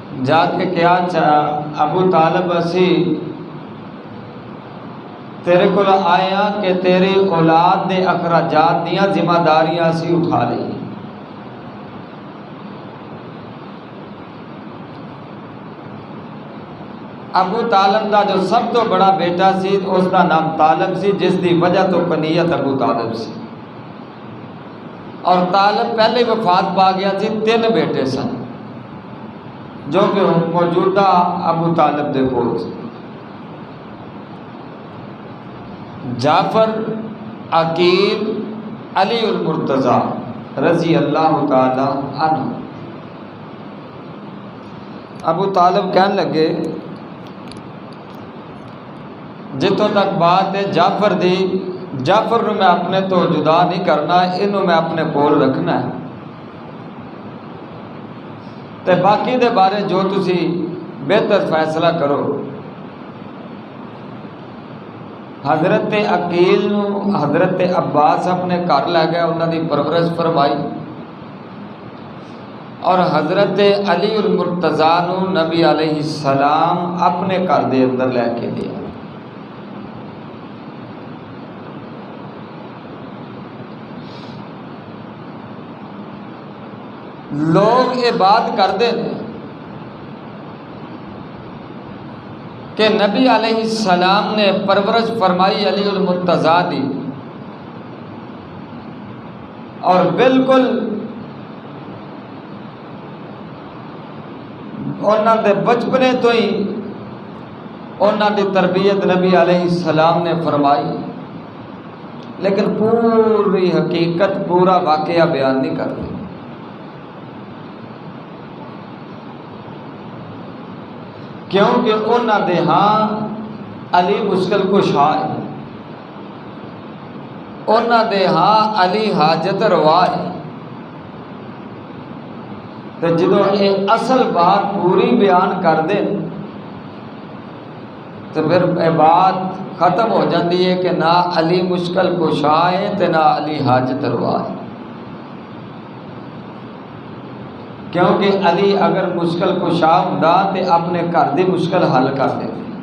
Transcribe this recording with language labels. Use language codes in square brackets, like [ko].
[pa] جا کے کیا ابو طالب اسی تیرے کو آیا کہ تیری اولاد دے اخراجات دیاں ذمہ داریاں اسی اٹھا لی. ابو طالب دا جو سب تو بڑا بیٹا سی اس دا نام طالب سی، جس دی وجہ تو کنیت ابو طالب سی. اور طالب پہلے ہی وفات پا گیا سی. 3 بیٹے سن جو کہ موجودہ ابو طالب دے کول سی. جعفر، عقیل، علی المرتضیٰ رضی اللہ تعالی عنہ. ابو طالب کہنے لگے جتوں تک بات ہے جعفر دی، جعفر نو میں اپنے تو جدا نہیں کرنا، انہوں میں اپنے کول رکھنا ہے، تے باقی دے بارے جو تسی بہتر فیصلہ کرو. حضرت عقیل نو حضرت عباس اپنے گھر لے گیا، انہوں دی پرورش فرمائی. اور حضرت علی المرتضیٰ نو نبی علیہ السلام اپنے گھر دے اندر لے کے گیا. [ur] لوگ یہ بات کرتے ہیں کہ نبی علیہ السلام نے پرورش فرمائی [pa] علی المرتضیٰ دی، اور بالکل انہوں دے بچپنے تو ہی انہوں دی تربیت نبی [ur] علیہ السلام نے فرمائی، لیکن پوری حقیقت پورا واقعہ بیان نہیں کرتے. [pa] کیونکہ انہوں دے ہاں علی مشکل کشا ہے، انہوں دے ہاں علی حاجت روا ہے. [ur] تو جدو یہ اصل بات پوری بیان کر دیں تو پھر یہ بات ختم ہو جاتی ہے کہ نہ علی مشکل کشا ہے تو نہ علی حاجت روا ہے. [pa] کیونکہ علی اگر مشکل کشا ہوندا تے اپنے گھر دی مشکل حل کر دیتے.